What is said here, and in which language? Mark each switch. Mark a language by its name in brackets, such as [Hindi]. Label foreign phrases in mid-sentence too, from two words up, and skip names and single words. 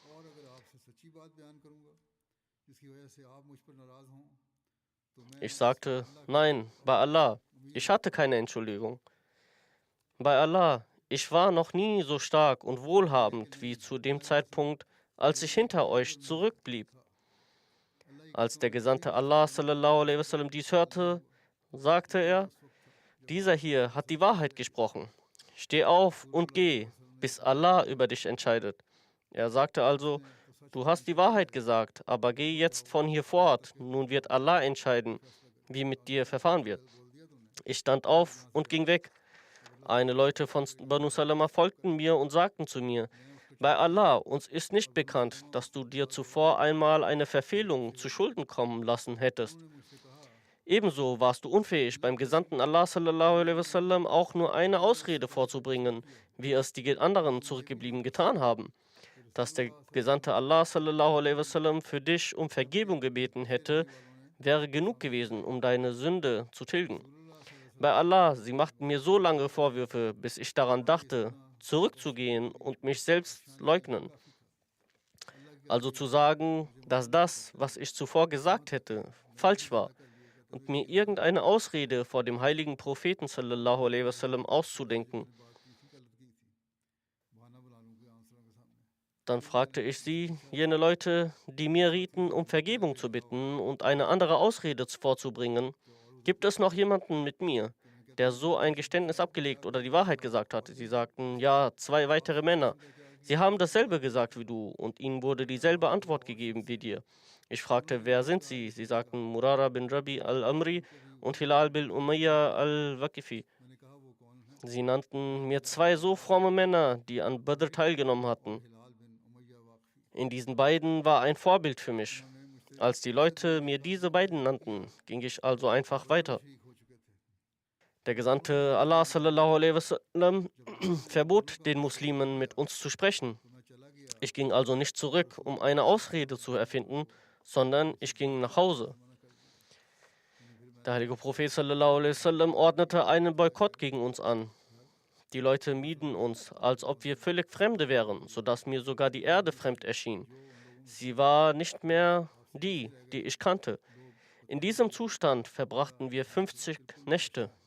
[German] Ich sagte, nein, bei Allah, ich hatte keine Entschuldigung. Bei Allah, ich war noch nie so stark und wohlhabend wie zu dem Zeitpunkt, als ich hinter euch zurückblieb. Als der Gesandte Allah [Arabic] صلى الله عليه وسلم [German] dies hörte, sagte er, dieser hier hat die Wahrheit gesprochen. Steh auf und geh, bis Allah über dich entscheidet. Er sagte also, du hast die Wahrheit gesagt, aber geh jetzt von hier fort. Nun wird Allah entscheiden, wie mit dir verfahren wird. Ich stand auf und ging weg. Einige Leute von Banu Salama folgten mir und sagten zu mir, bei Allah, uns ist nicht bekannt, dass du dir zuvor einmal eine Verfehlung zu Schulden kommen lassen hättest. Ebenso warst du unfähig, beim Gesandten Allah [Arabic] صلى الله عليه وسلم [German] auch nur eine Ausrede vorzubringen, wie es die anderen Zurückgebliebenen getan haben. Dass der Gesandte Allah [Arabic] صلى الله عليه وسلم [German] für dich um Vergebung gebeten hätte, wäre genug gewesen, um deine Sünde zu tilgen. Bei Allah, sie machten mir so lange Vorwürfe, bis ich daran dachte, zurückzugehen und mich selbst leugnen. Also zu sagen, dass das, was ich zuvor gesagt hätte, falsch war und mir irgendeine Ausrede vor dem heiligen Propheten [Arabic] صلى الله عليه وسلم [German] auszudenken. Dann fragte ich sie, jene Leute, die mir rieten, um Vergebung zu bitten und eine andere Ausrede vorzubringen, gibt es noch jemanden mit mir, der so ein Geständnis abgelegt oder die Wahrheit gesagt hat? Sie sagten, ja, 2 weitere Männer. Sie haben dasselbe gesagt wie du und ihnen wurde dieselbe Antwort gegeben wie dir. Ich fragte, wer sind sie? Sie sagten, Murara bin Rabi al-Amri und Hilal bin Umayya al-Waqifi. Sie nannten mir 2 so fromme Männer, die an Badr teilgenommen hatten. In diesen beiden war ein Vorbild für mich. Als die Leute mir diese beiden nannten, ging ich also einfach weiter. Der Gesandte Allah [Arabic] صلى الله عليه وسلم [German] verbot den Muslimen, mit uns zu sprechen. Ich ging also nicht zurück, um eine Ausrede zu erfinden, sondern ich ging nach Hause. Der heilige Prophet [Arabic] صلى الله عليه وسلم [German] ordnete einen Boykott gegen uns an. Die Leute mieden uns, als ob wir völlig Fremde wären, sodass mir sogar die Erde fremd erschien. Sie war nicht mehr die ich kannte. In diesem Zustand verbrachten wir 50 Nächte.